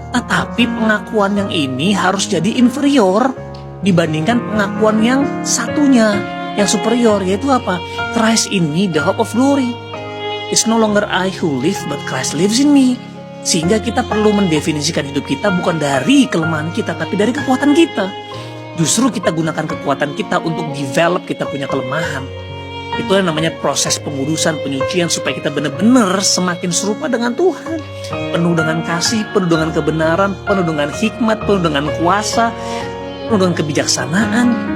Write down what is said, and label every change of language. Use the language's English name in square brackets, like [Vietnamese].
[Indonesian] Tetapi pengakuan yang ini harus jadi inferior dibandingkan pengakuan yang satunya, yang superior, yaitu apa? [English] Christ in me, the hope of glory. It's no longer I who live, but Christ lives in me. [Indonesian] Sehingga kita perlu mendefinisikan hidup kita bukan dari kelemahan kita, tapi dari kekuatan kita. Justru kita gunakan kekuatan kita untuk develop kita punya kelemahan. Itu yang namanya proses pengudusan, penyucian, supaya kita benar-benar semakin serupa dengan Tuhan. Penuh dengan kasih, penuh dengan kebenaran, penuh dengan hikmat, penuh dengan kuasa, penuh dengan kebijaksanaan.